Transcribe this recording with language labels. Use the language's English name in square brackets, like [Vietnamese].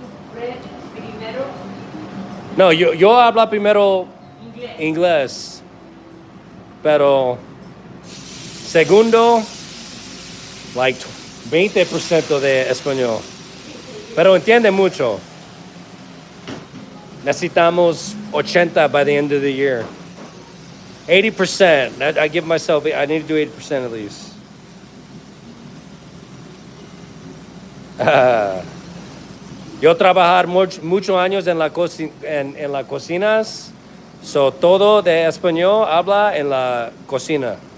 [Spanish] Primero No, yo habla primero inglés. inglés, pero segundo, like 20% de español. Pero entiende mucho. [English] Necesitamos 80 by the end of the year. 80%. I give myself, I need to do 80% at least. [Spanish] Yo trabajar muchos años en la cocinas, so todo de español habla en la cocina.